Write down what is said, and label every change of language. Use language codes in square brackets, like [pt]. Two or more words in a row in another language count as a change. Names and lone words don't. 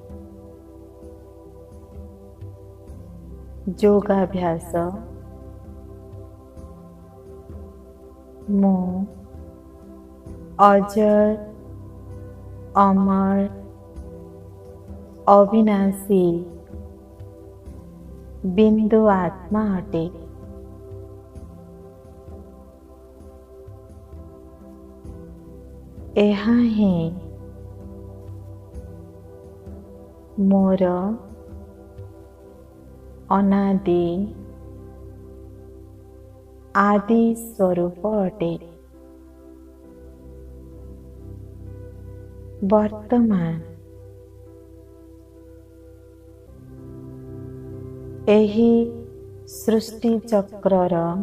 [or] ଯୋଗାଭ୍ୟାସ ମୁ ଅଜର ଅମର ଅବିନାଶୀ ବିନ୍ଦୁ ଆତ୍ମା ଅଟେ। ଏହା ହିଁ ମୋର ଅନାଦି ଆଦି ସ୍ୱରୂପ ଅଟେ। ବର୍ତ୍ତମାନ ଏହି ସୃଷ୍ଟି ଚକ୍ରର